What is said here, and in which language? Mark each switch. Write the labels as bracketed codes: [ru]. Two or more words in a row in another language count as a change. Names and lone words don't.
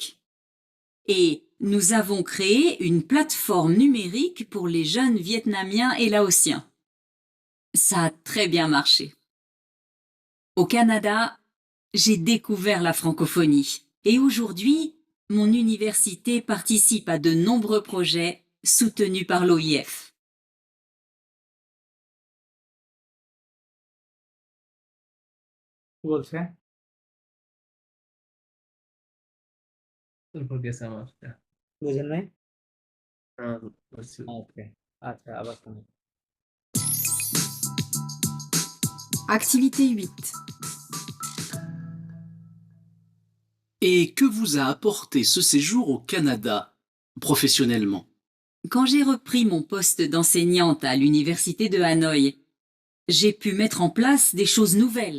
[fr] Et nous avons créé une plateforme numérique pour les jeunes Vietnamiens et Laotiens. Ça a très bien marché. Au Canada, j'ai découvert la francophonie et aujourd'hui, mon université participe à de nombreux projets soutenus par l'OIF. [bn] কি বলছে? তারপর গেছে আমার বুঝেন নাই? বুঝছি। ওকে, আচ্ছা আবার শুনি। [fr] Activité 8. Et que vous a apporté ce séjour au Canada, professionnellement? Quand j'ai repris mon poste d'enseignante à l'université de Hanoï, j'ai pu mettre en place des choses nouvelles.